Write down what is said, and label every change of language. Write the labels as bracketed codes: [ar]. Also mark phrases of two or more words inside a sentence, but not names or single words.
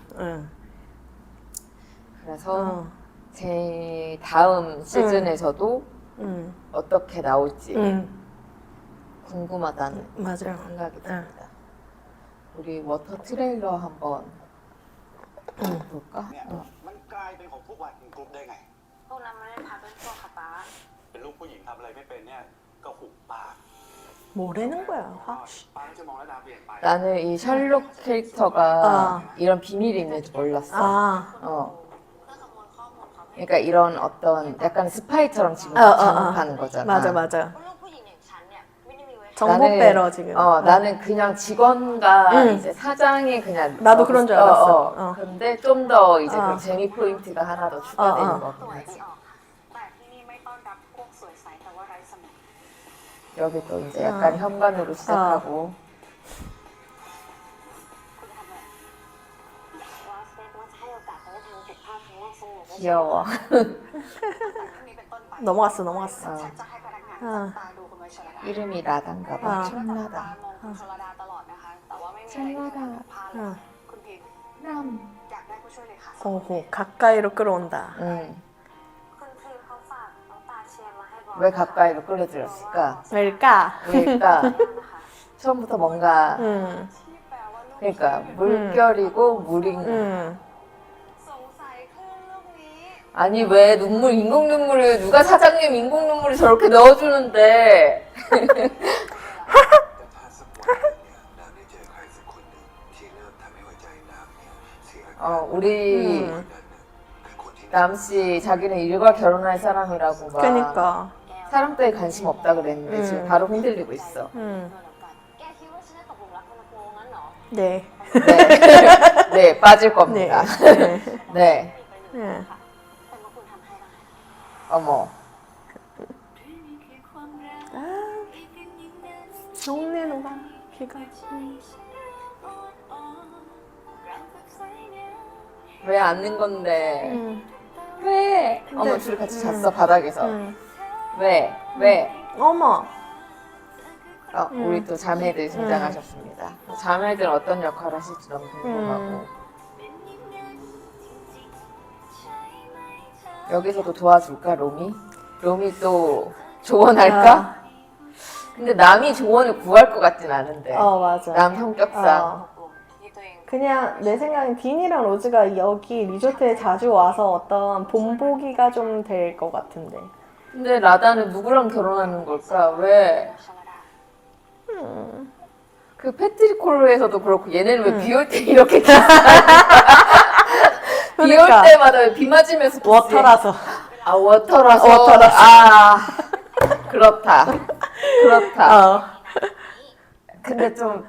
[ko] 그래서 제 다음 시즌에서도 어떻게 나올지 궁금하다는 맞아요. 생각이 듭니다. 우리 워터 트레일러 한번 볼까? [th] เนี่ยมันกลายเป็นของพวกวายกรุ๊ปได้ไง พวกนั้นไม่ได้พักเป็นพวกค่ะป๊า เป็นลูกผู้หญิงทำอะไรไม่เป็นเนี่ยก็หุบปาก [ko] 뭐라는 거야? [th] ป้าก็จะมองระดาเปลี่ยนไป [ko] 나는 이 셜록 캐릭터가 이런 비밀이 있는지 몰랐어. [th] เพื่อขโมยข้อมูลเขาให้ [ko] 그러니까 이런 어떤 약간 스파이처럼 지금 작업하는 거잖아. 맞아. [th] ลูกผู้หญิงอย่างฉันเนี่ยไม่ได้มีไว้ [ko] 정보 빼러 지금. 나는 그냥 직원과 이제 사장이 그냥 나도 그런 줄 알았어. 근데 좀 더 이제 그 재미 포인트가 하나 더 추가되는 [th] ตัว [ko] 거긴 [th] ที่ [ko] 하지. [th] ออกค่ะแต่ที่นี่ไม่ต้อนรับพวกสวยใสแต่ว่าไร้สมอง [ko] 여기 또 이제 약간 현관으로 시작하고 [th] คุณจะทำอะไรว่าสเตทว่าจะให้โอกาสเขาได้ทำผิดพลาดครั้งแรกเสมอ [ko] 귀여워. [th] ที่นี้เป็นต้นไป [ko] 넘어갔어. [th] ฉันจะให้พนักงานจับตาดูคุณไว้ชลดา [ko] 이름이 라단가 봐. [th] ตา [ko] 천라다. [th] มองคุณชลดาตลอดนะคะแต่ว่าไม่มีอะไรที่จะผิดพลาดเลยคุณพิมอยากได้ผู้ช่วยเลยค่ะ [ko] 오호 가까이로 끌어온다. [th] คุณพิมเขาฝากน้องตาเชียร์มาให้บอก [ko] 왜 가까이로 끌어들였을까? 왜일까? 왜일까? 처음부터 뭔가 [th] ที่แปลว่าลูก [ko] 그러니까 물결이고 물인 거. [th] สงสัยคลื่นลูกนี้ [ko] 아니 왜 인공 눈물을 누가 사장님 인공 눈물을 저렇게 넣어주는데 [th] แต่ถ้าสักวันหนึ่งเนี่ยน้ำได้เจอใครสักคนหนึ่งที่เริ่มทำให้หัวใจน้ำเนี่ยเสียอาการ [ko] 우리 [th] คนนั้นน่ะคือคนที่ [ko] 남씨 자기는 일과 결혼할 사람이라고 막 그니까. 사람 따위 관심 없다 그랬는데 지금 바로 흔들리고 있어. [th] แกคิดว่าฉันจะตกหลุมรักคนละโกงงั้นเหรอ [ko] 네. 네, 네 빠질 겁니다. 네, [th] เป็นว่าคุณทำให้ได้ [ko] 어머. 흉내는 봐. 귀가. 왜 앉는 건데? 왜? 어머 둘이 같이 잤어 바닥에서. 왜? 왜? 어머. 우리 또 자매들 등장하셨습니다. 자매들 어떤 역할을 하실지 너무 궁금하고. 여기서도 도와줄까 로미? 로미 또 조언할까? 근데 남이 조언을 구할 것 같진 않은데. 맞아. 남 성격상. [th] ที่ตัวเอง [ko] 그냥 내 생각엔 딘이랑 로즈가 여기 리조트에 자주 와서 어떤 본보기가 좀 될 것 같은데. 근데 라다는 누구랑 결혼하는 걸까? 왜? [th] ใช่ไหมล่ะ [ko] 그 패트릭 콜로에서도 그렇고 얘네는 왜 비 올 때 이렇게 비 올 그러니까. 때마다 왜 비 맞으면서 키스해? 워터라서. 아 워터라서 워터라서. 아 그렇다 그렇다 어. 근데 좀